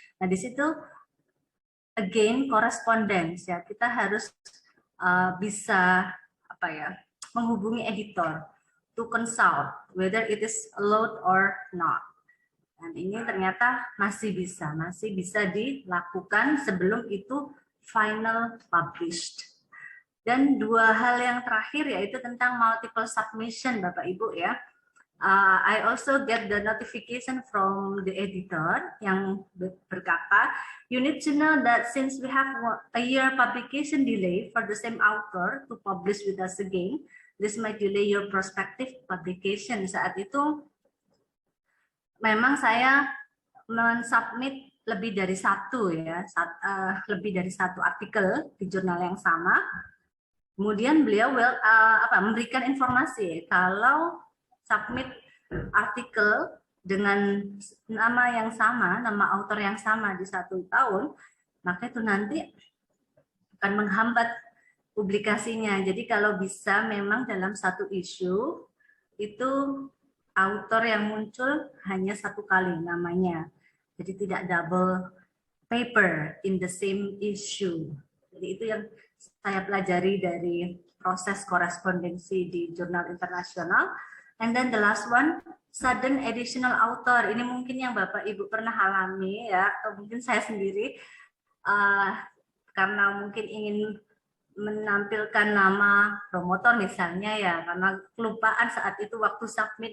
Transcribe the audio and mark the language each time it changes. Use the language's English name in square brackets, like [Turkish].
[Indonesian] Nah, di situ again correspondence ya, kita harus bisa apa ya, menghubungi editor [English] to consult whether it is allowed or not. [Indonesian] Dan ini ternyata masih bisa dilakukan sebelum itu [English] final published. [Indonesian] Dan dua hal yang terakhir yaitu tentang multiple submission, Bapak Ibu ya. [English] I also get the notification from the editor [Indonesian] yang berkata, [English] you need to know that since we have a year publication delay for the same author to publish with us again, this might delay your prospective publication. [Indonesian] Saat itu memang saya mensubmit lebih dari satu ya, lebih dari satu artikel di jurnal yang sama. Kemudian beliau memberikan informasi kalau submit artikel dengan nama yang sama, nama author yang sama di 1 tahun, maka itu nanti akan menghambat publikasinya. Jadi kalau bisa memang dalam satu isu itu author yang muncul hanya 1 kali namanya. Jadi tidak [English] double paper in the same issue. [Indonesian] Jadi itu yang saya pelajari dari proses korespondensi di jurnal internasional. [English] And then the last one, sudden additional author. [Indonesian] Ini mungkin yang Bapak Ibu pernah alami ya, atau mungkin saya sendiri karena mungkin ingin menampilkan nama promotor misalnya ya, karena kelupaan saat itu waktu submit.